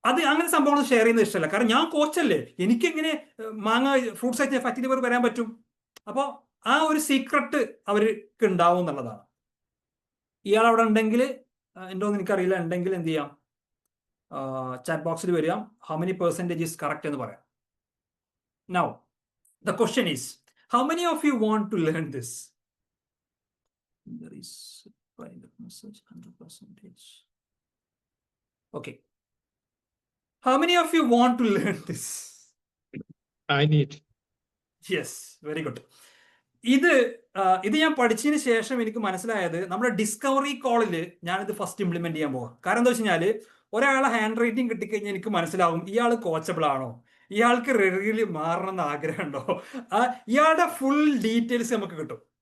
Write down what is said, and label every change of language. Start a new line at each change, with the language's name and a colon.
Malayalam: അങ്ങനെ സംഭവങ്ങൾ ഷെയർ ചെയ്യുന്നത് ഇഷ്ടമല്ല. കാരണം ഞാൻ കോച്ചല്ലേ, എനിക്കെങ്ങനെ ഫ്രൂട്ട്സ് ആയിട്ട് ഫാറ്റി ലിവർ വരാൻ പറ്റും? അപ്പോൾ ആ ഒരു സീക്രട്ട് അവർക്ക് ഉണ്ടാവും എന്നുള്ളതാണ്. ഇയാൾ അവിടെ ഉണ്ടെങ്കിൽ, ഉണ്ടോന്ന് എനിക്കറിയില്ല, ഉണ്ടെങ്കിൽ എന്ത് ചെയ്യാം, ചാറ്റ് ബോക്സിൽ വരിക,
English: how many percentage is correct
Malayalam: എന്ന് പറയാം.
English: Now, the question is, how many of you want to learn this? There is a private message, 100%. Okay. How many of you want to learn this? I need. Yes, very good.
Malayalam: ഇത് ഞാൻ പഠിച്ചതിന് ശേഷം എനിക്ക് മനസ്സിലായത്, നമ്മുടെ discovery കോളിൽ ഞാനിത് first implement ചെയ്യാൻ പോകാം. കാരണം എന്താ വെച്ച് കഴിഞ്ഞാൽ, ഒരാളെ ഹാൻഡ് റൈറ്റിംഗ് കിട്ടിക്കഴിഞ്ഞാൽ എനിക്ക് മനസ്സിലാവും ഇയാൾ കോച്ചബിൾ ആണോ, ഇയാൾക്ക് റെഗുലർലി മാറണം എന്ന് ആഗ്രഹമുണ്ടോ, ഇയാളുടെ ഫുൾ ഡീറ്റെയിൽസ് നമുക്ക് കിട്ടും.